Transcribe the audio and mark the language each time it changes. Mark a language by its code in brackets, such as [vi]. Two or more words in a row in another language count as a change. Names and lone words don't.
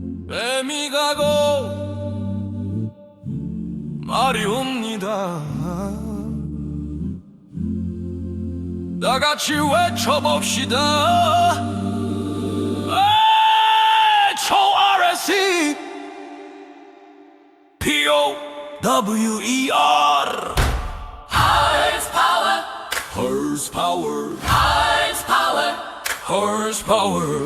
[ko] 뱀이 가고 말이 옵니다. 다같이 외쳐봅시다. [en] H-O-R-S-E P-O-W-E-R Horsepower, Horsepower horsepower, Horsepower